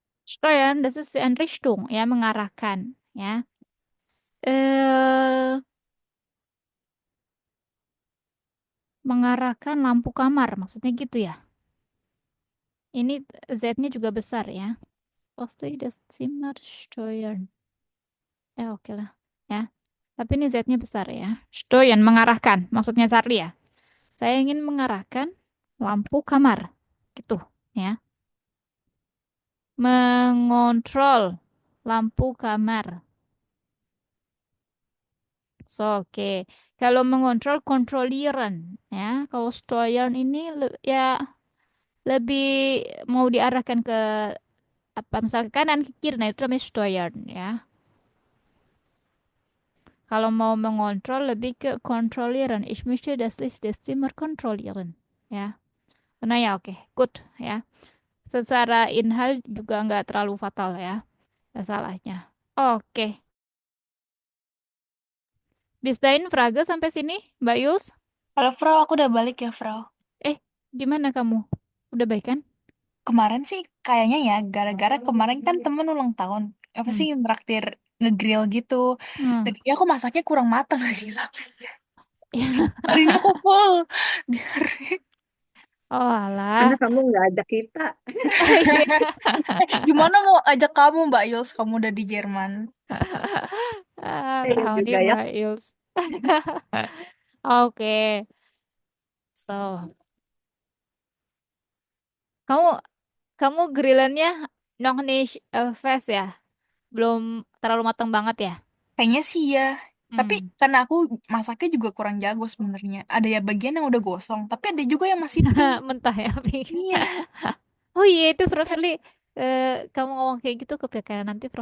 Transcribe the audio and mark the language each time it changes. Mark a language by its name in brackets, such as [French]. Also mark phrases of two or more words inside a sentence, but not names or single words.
[German] Steuern, das ist wie ein Richtung, [Indonesian] ya, mengarahkan, ya. Eh, mengarahkan lampu kamar, maksudnya gitu ya. Ini Z-nya juga besar ya. [German] Pasti das Zimmer steuern. [Indonesian] Oke lah, ya. Tapi ini Z-nya besar ya. Steuern, mengarahkan, maksudnya Charlie ya. Saya ingin mengarahkan lampu kamar, gitu, ya. Mengontrol lampu kamar. So, oke. Kalau mengontrol, kontrolieren, ya. Kalau steuern ini ya lebih mau diarahkan ke apa misalnya ke kanan ke kiri, nah itu namanya steuern, ya. Kalau mau mengontrol lebih ke kontrolieren. [German] Ich möchte das Licht des Zimmer kontrollieren, [Indonesian] ya. Nah ya, oke, good, ya. Secara inhal juga nggak terlalu fatal ya masalahnya. Oke, [German] bis dahin Frage [Indonesian] sampai sini, Mbak Yus. Halo, Frau, aku udah balik ya, Frau. Eh, gimana kamu? Udah baik kan? Kemarin sih kayaknya ya, gara-gara kemarin kan temen ulang tahun. Apa Hmm. sih traktir ngegrill gitu. Hmm. Dan ya aku masaknya kurang matang lagi sampai. Ya. Hari ini aku full diare. Oh Karena alah. kamu nggak ajak kita. Iya. Gimana mau ajak kamu, Mbak Yuls? Kamu udah di Jerman. Iya Tahu nih juga ya. Mbak Yus. Oke, so kamu kamu grillannya [German] nog nicht fast [Indonesian] ya? Belum terlalu matang banget ya? Kayaknya sih ya. Tapi Hmm. karena aku masaknya juga kurang jago sebenarnya. Ada ya bagian yang udah gosong, tapi ada juga yang masih pink. Mentah ya, Pink. Iya. Oh iya itu Prof. Herli, kamu ngomong kayak gitu kepikiran nanti Prof.